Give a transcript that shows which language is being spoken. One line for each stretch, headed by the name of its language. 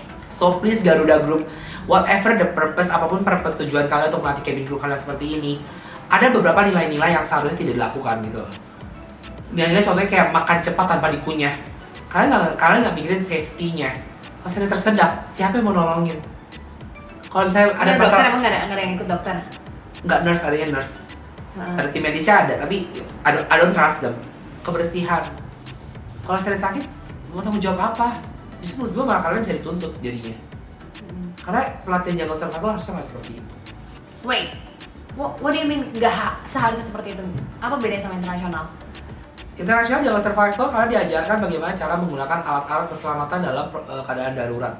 English: So please Garuda Group, whatever the purpose,
Indonesian: apapun purpose tujuan kalian untuk melatih cabin crew kalian seperti ini, ada beberapa nilai-nilai yang seharusnya tidak dilakukan gitu loh. Nilai-nilai contohnya kayak makan cepat tanpa dikunyah. Kalian gak mikirin safety-nya. Kalau saya tersedak, siapa yang mau nolongin? Kalau misalnya ada dokter, masalah, emang gak ada yang ikut dokter? nggak nurse, adanya nurse. Ada tim medisnya ada, tapi
English: I don't trust them.
Indonesian: Kebersihan. Kalau saya sakit, mau tanggung jawab apa? Justru menurut gue malah kalian bisa dituntut jadinya. Karena pelatihan jungle survival harusnya nggak seperti itu.
English: Wait, what do you mean
Indonesian: gak seharusnya seperti itu? Apa bedanya sama internasional? Internasional jungle survival kalian diajarkan bagaimana cara menggunakan alat-alat keselamatan dalam keadaan darurat.